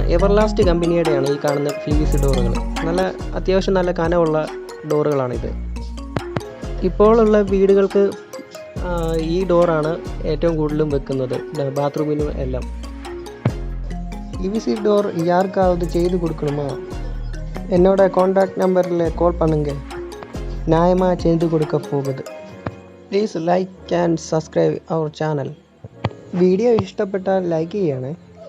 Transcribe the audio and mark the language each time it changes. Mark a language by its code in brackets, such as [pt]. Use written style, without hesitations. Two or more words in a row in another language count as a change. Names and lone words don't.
[ml] എവർലാസ്റ്റ് കമ്പനിയുടെയാണ് ഈ കാണുന്ന PVC ഡോറുകൾ. അത്യാവശ്യം നല്ല കനമുള്ള ഡോറുകളാണിത്. ഇപ്പോഴുള്ള വീടുകൾക്ക് ഈ ഡോറാണ് ഏറ്റവും കൂടുതലും വെക്കുന്നത്, ബാത്റൂമിനും എല്ലാം. [ta] PVC ഡോർ யாருக்காவது செய்து கொடுக்கணுமா? என்னோட [en] contact number [ta] கால் பண்ணுங்க, நியாயமாக செய்து கொடுக்க போகுது. [en] Please like and subscribe our channel. [ml] വീഡിയോ ഇഷ്ടപ്പെട്ടാൽ ലൈക്ക് ചെയ്യണേ.